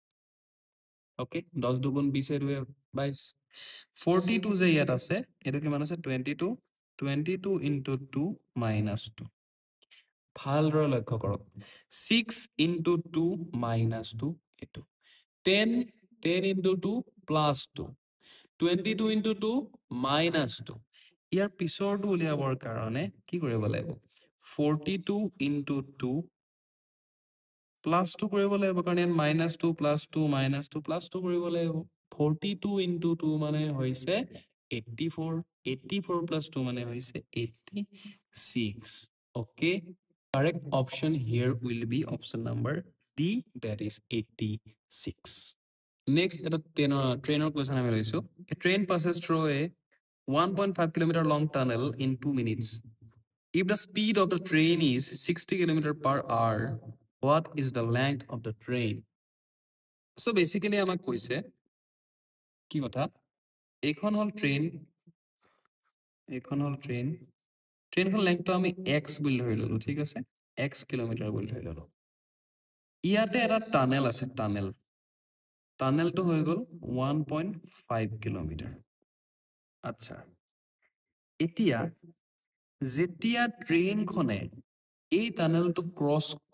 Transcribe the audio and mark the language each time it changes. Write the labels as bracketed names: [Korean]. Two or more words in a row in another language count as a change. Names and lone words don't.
[Assamese] ওকে 10 দুগুণ 20 এর 22 42 যে ইয়াত আছে এটা কিমান আছে 22 22 [English] into 2 minus 2 [Assamese] ভালদৰে লক্ষ্য কৰক 6 [English] into 2 minus 2 [Assamese] এটো 10 10 [English] into 2 plus 2 [Assamese] 22 [English] into 2 minus 2 [Assamese] ইয়াৰ পিছৰটো উলিয়াবৰ কাৰণে কি কৰিব লাগিব 42 into 2 plus 2 কৰিব লাগিব কাৰণ ইয়াত [English] minus 2 plus 2 minus 2 plus 2 [Assamese] কৰিব লাগিব 42 into 2 মানে হৈছে 84 84 plus 2 মানে হৈছে [English] 86 okay correct option here will be option number D that is 86 next at a trainer question I will show a train passes through a 1.5 kilometer long tunnel in 2 minutes If the speed of the train is 60 km per hour, what is the length of the train? So basically [Assamese] আমাক কৈছে কি কথা এইখন হল ট্ৰেইন ট্ৰেইনখন লেংথটো আমি x বুলি ধৰি ললো ঠিক আছে x কিলোমিটাৰ বুলি ধৰি ললো ইয়াতে এটা টানেল আছে টানেলটো হৈ গল 1.5 কিলোমিটাৰ আচ্ছা এতিয়া যেতিয়া ট্ৰেইনখনে এই টানেলটো ক্ৰছ